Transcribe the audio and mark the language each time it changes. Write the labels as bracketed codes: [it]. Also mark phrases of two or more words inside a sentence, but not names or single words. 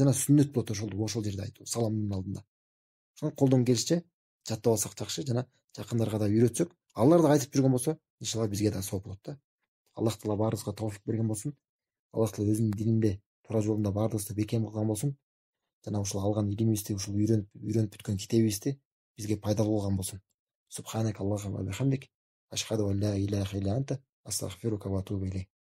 [ky] Жана сүннөт болот ошол жерде айтуу, саламдын алдында. Ошон колдон келишче жаттап алсак жакшы, жана жакындарга да үйрөтсөк, алар да айтып жүргөн болсо, иншалла бизге да сооп болот да. Аллах Таала баарыбызга тауфик берген болсун. Аллах Таала өзүнүн дининде, туура жолунда баарыбызды бекем кылган болсун. Жана ушул алган илимибизди, ушул үйрөнүп бүткөн китебибизди бизге пайдалуу кылган болсун. [ar] سبحانك اللهم وبحمدك أشهد أن لا إله إلا أنت أستغفرك وأتوب إليك.